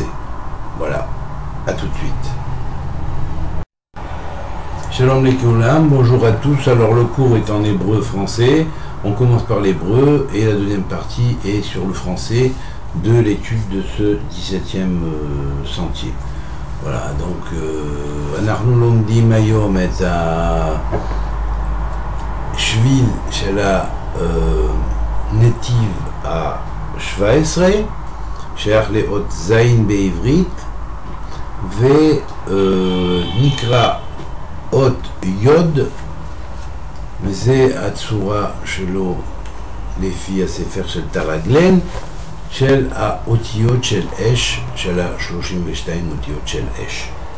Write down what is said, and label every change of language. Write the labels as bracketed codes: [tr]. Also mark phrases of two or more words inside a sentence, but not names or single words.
[fr] Voilà, à tout de suite. [he] שלום לכולם, [fr] bonjour à tous. Alors le cours est en hébreu-français. On commence par l'hébreu et la deuxième partie est sur le français de l'étude de ce 17e sentier. Voilà, donc [he] אנחנו לומדים היום את השביל של הנתיב ה-17, שייך לאות זין בעברית, ונקרא אות יוד, וזה הצורה שלו לפי הספר של תרגלן, של האותיות של אש, של ה-32 אותיות של אש.